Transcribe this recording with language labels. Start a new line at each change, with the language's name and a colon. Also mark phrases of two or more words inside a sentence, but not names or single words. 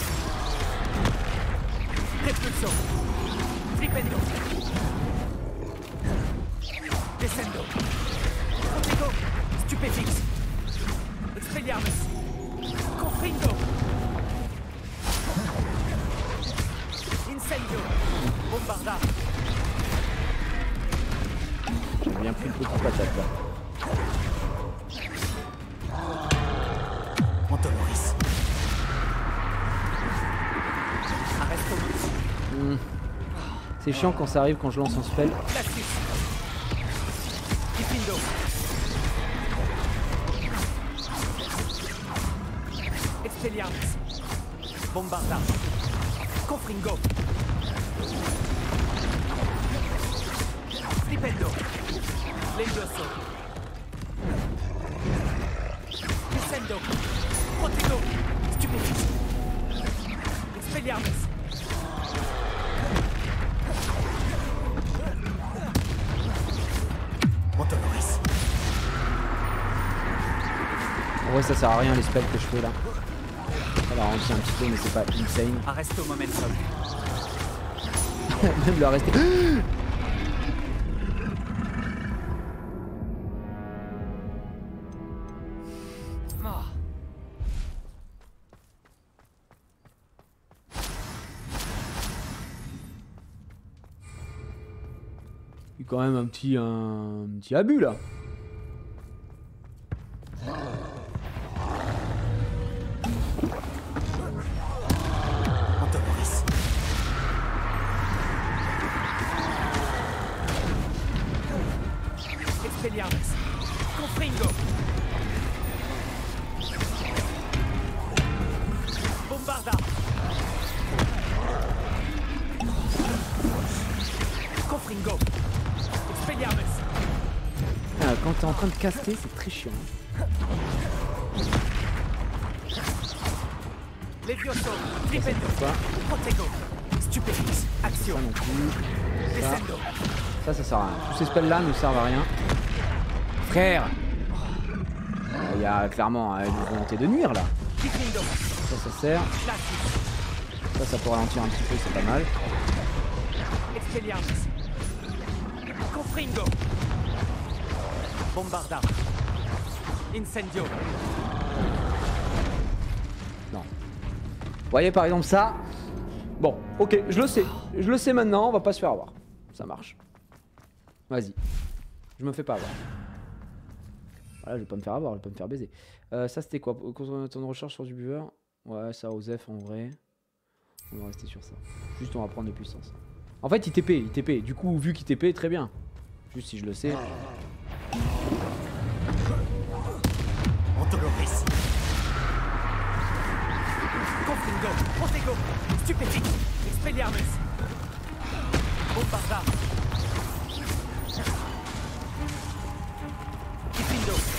Latin: Repulso. Flipendo. Descendo. Protego. Stupéfixe. Expelliarmus. Confringo. Incendio. Bombarda.
French: J'ai bien pris le petit patate là.
Latin: Montoloris. Arresto.
French: C'est chiant quand ça arrive quand je lance un spell.
Latin: Glacis. Diffindo. Expelliarmus. Bombarda. Confringo. Flipendo. Levioso. Descendo. Protego. Stupéfixe. Expelliarmus. Montoloris.
French: En vrai ça sert à rien les spells que je fais là. Ça va ralentir un petit peu mais c'est pas insane.
Latin: Arresto momentum.
French: Même le rester. Ah. Il y a quand même un petit abus là.
Latin: Montoloris. Expelliarmus. Confringo. Bombarda. Confringo. Expelliarmus.
French: Ah, quand t'es en train de caster c'est très chiant.
Latin: Levioso. Flipendo.
French: Pas.
Latin: Protego. Stupéfixe. Action.
French: Ça non plus. Ça,
Latin: Descendo.
French: ça sert à rien. Tous ces spells là ne servent à rien. Frère, il y a clairement une volonté de nuire là.
Latin: Diffindo.
French: Ça sert.
Latin: Glacis.
French: Ça peut ralentir un petit peu, c'est pas mal. Expelliarmus. Confringo. Bombarda. Incendio. Non. Vous voyez par exemple ça. Bon, ok, je le sais. Je le sais maintenant, on va pas se faire avoir. Ça marche. Vas-y. Je me fais pas avoir. Voilà, je vais pas me faire avoir, je vais pas me faire baiser. Ça c'était quoi? Temps de recharge sur du buveur? Ouais, ça Osef en vrai. On va rester sur ça. Juste on va prendre de puissance. En fait il TP. Du coup vu qu'il TP, très bien. Juste si je le sais.
Latin: Montoloris. Confringo. Protego. Stupéfixe. Expelliarmus. Bombarda. Diffindo.